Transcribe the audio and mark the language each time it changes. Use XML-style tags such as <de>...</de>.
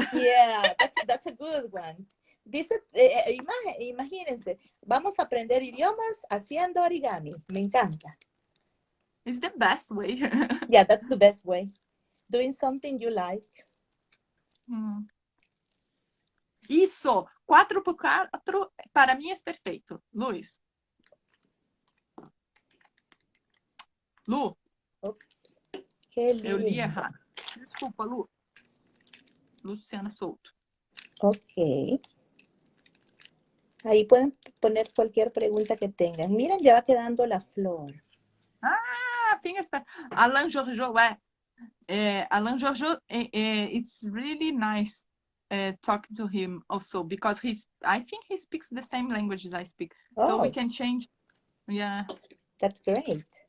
<en>Yeah, that's a good one.</en> <es>Dice, imagínense, vamos a aprender idiomas haciendo origami. Me encanta.</es> <en>It's the best way. Yeah, that's the best way. Doing something you like.</en> <pt>Isso, 4x4 para mim é perfeito. Luiz. Lu. Que lindo. Eu li errado. Desculpa, Lu. Luciana Souto. Ok.</pt> <es>Ahí pueden poner cualquier pregunta que tengan. Miren, ya va quedando la flor.</es> <en>Alain Georgeau, Alain Georgeau, it's really nice talking to him also because I think he speaks the same language as I speak. So we can change. Yeah. That's great.</en>